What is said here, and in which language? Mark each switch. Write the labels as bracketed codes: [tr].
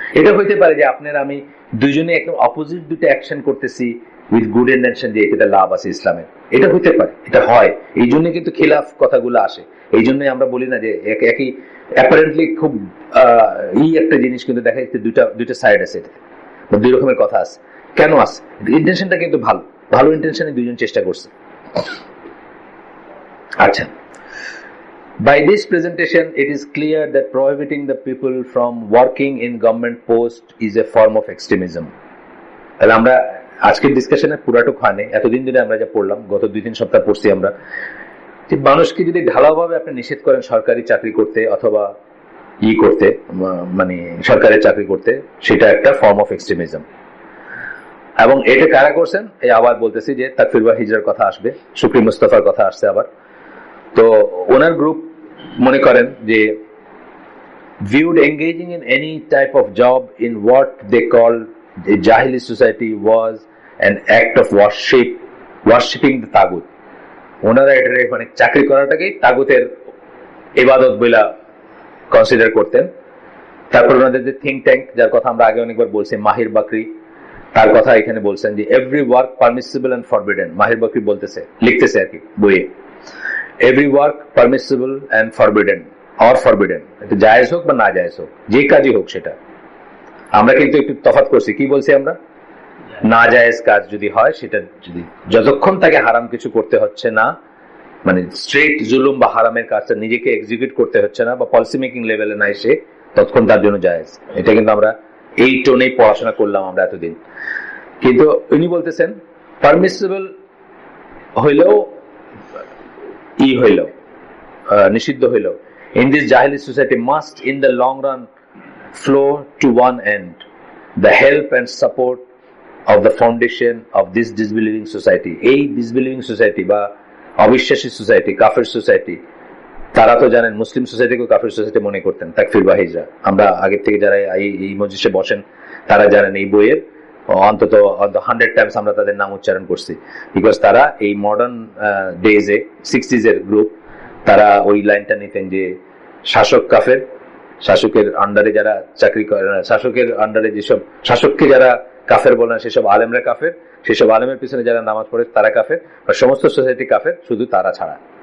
[bn] এটা হইতে পারে যে আপনার আমি দুজনে একদম অপোজিট দুটো অ্যাকশন করতেছি উইথ গুড ইন্টেনশন, যে এটাতে লাভ আছে ইসলামের, এটা হইতে পারে, এটা হয়। এই জন্য কিন্তু খিলাফ কথাগুলো আসে। এই জন্যই আমরা বলি না যে একই অ্যাপারেন্টলি খুব একটা জিনিস কিন্তু দেখা যাচ্ছে দুইটা সাইড আছে, এটাতে দুই রকমের কথা আছে। কেন আছে? ইন্টেনশনটা কিন্তু ভালো, ভালো ইন্টেনশনে দুইজন চেষ্টা করছে। [en] আচ্ছা, by this presentation it is clear that prohibiting the people from working in government post is a form of extremism. [bn] তাহলে আমরা আজকের ডিসকাশনে পুরাটুক হয়নি, এতদিন ধরে আমরা যা পড়লাম, গত 2-3 সপ্তাহ পড়ছি আমরা, যে মানুষকে যদি ঢালাওভাবে আপনি নিষেধ করেন সরকারি চাকরি করতে অথবা করতে, মানে সরকারি চাকরি করতে, সেটা একটা ফর্ম অফ এক্সট্রিমিজম। এবং এটা কারা করছেন, এই আবার বলতেছি যে তাকফির বা হিজরার কথা আসবে, শুকরি মুস্তফার কথা আসছে আবার। তো ওনার গ্রুপ মনে করেন যে [en] viewed engaging in any type of job in what they call the Jahili society was an act of worshipping the তাগুত। [bn] ওনারা এটা মানে চাকরি করাটাকেই তাগুতের ইবাদত বলে কনসিডার করতেন। তারপর ওনাদের যে থিঙ্ক ট্যাঙ্ক, যার কথা আমরা আগে অনেকবার বলছি, মাহির বাকরি, তার কথা এখানে বলছেন যে every work permissible and forbidden. মাহির বাকরি বলতেছে, লিখতেছে আর কি বইয়ে, every work permissible and forbidden or forbidden, এটা জায়েজ হোক বা না জায়েজ হোক, যে কাজই হোক সেটা। আমরা কিন্তু একটু তফাৎ করছি, কি বলছি আমরা, না জায়েজ কাজ যদি হয়, সেটা যদি যতক্ষণ তাকে হারাম কিছু করতে হচ্ছে না, মানে স্ট্রেট জুলুম বা হারামের কাজটা নিজেকে এক্সিকিউট করতে হচ্ছে না বা পলিসি মেকিং লেভেলে না এসে, ততক্ষণ তার জন্য জায়েজ। এটা কিন্তু আমরা এই টোনেই পড়াশোনা করলাম আমরা এতদিন। কিন্তু উনি বলতেছেন পারমিসিবল হইলেও হইলেও নিষিদ্ধ হইলেও, [en] in this Jahili society must in the long run flow to one end, the help and support of the foundation of this disbelieving society। [bn] এই [en] disbelieving society [bn] বা অবিশ্বাসী সোসাইটি, কাফের সোসাইটি, তারা তো জানেন মুসলিম সোসাইটিকে কাফের সোসাইটি মনে করতেন তাকফির বা হিজরা। আমরা আগের থেকে যারা এই মজলিসে বসেন তারা জানেন, এই বইয়ের অন্তত 100 টাইমস আমরা তাদের নাম উচ্চারণ করছি, বিকজ তারা এই মডার্ন ডেজে 60s এর গ্রুপ, তারা ওই লাইনটা নিতেন যে শাসক কাফের, শাসকের আন্ডারে যারা চাকরি করে, শাসকের আন্ডারে যেসব শাসককে যারা কাফের বলেন সেসব আলেমরা কাফের, সেসব আলেমের পিছনে যারা নামাজ পড়ে তারা কাফের, আর সমস্ত সোসাইটি কাফের শুধু তারা ছাড়া।